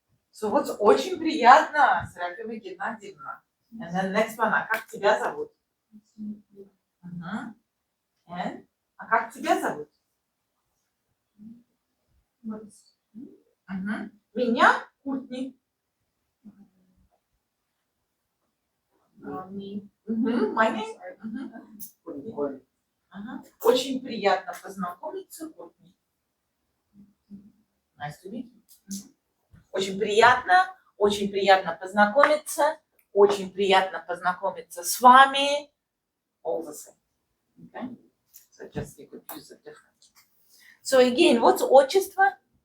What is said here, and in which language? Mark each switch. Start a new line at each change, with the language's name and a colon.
English: So, what's
Russian: очень приятно, Серафима Геннадьевна.
English: And then next one,
Russian: а как тебя зовут? And, а как тебя зовут? Меня Куртни.
English: My name?
Russian: Очень приятно познакомиться, Куртни.
English: Nice to meet you.
Russian: Очень приятно познакомиться, очень приятно познакомиться с вами.
English: All the same. Okay? So just you could use it differently. So again, what's отчество?